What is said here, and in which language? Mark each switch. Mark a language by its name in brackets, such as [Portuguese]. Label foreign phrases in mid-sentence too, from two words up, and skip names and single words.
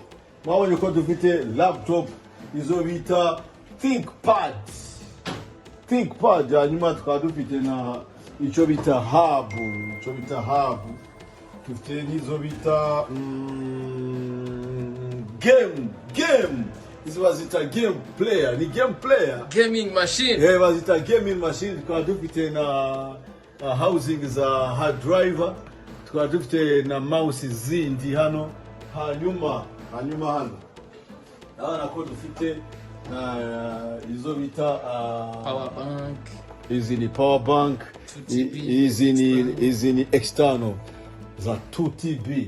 [Kinyarwanda] Mwabonye ko dufite laptop izo bita ThinkPad hanyuma tukaba dufite na icyo bita hub, dufite n'izo bita game izo bazita [English] game player, [Kinyarwanda] ni [English] game player, gaming machine, [Kinyarwanda] bazita [English] gaming machine. [Kinyarwanda] Tukaba dufite na housing za [English] hard driver, [Kinyarwanda] tukaba dufite na mouse zindi hano hanyuma hano abana ko dufite izo bita [English] power bank, [Kinyarwanda] izi ni [English] power bank, [Kinyarwanda] izi ni external za 2TB.